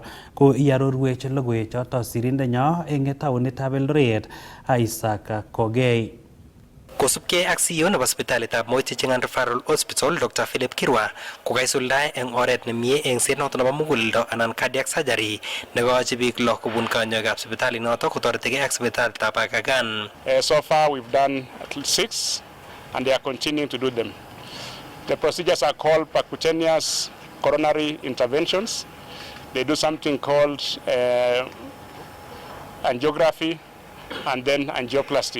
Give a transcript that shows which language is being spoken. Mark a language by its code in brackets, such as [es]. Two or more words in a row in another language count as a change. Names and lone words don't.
[kln] Ko iarorwech logoiwechoto sirindenyo eng taonitab Eldoret Isaac Kogei. Kosubkei ak CEO nebo sipitalitab Moi Teaching and Referral Hospital Dr. Philip Kirwa kokaisuldae eng oret nemie engset noto nebo muguleldo anan [en] cardiac surgery [kln] nekoyochi biik lo kobun kanyoikab sipitalit noto kotoretigei ak sipitalitab Aga Khan. [en] So far we've done at least 6 and they are continuing to do them. The procedures are called percutaneous coronary interventions. They do something called angiography and then angioplasty.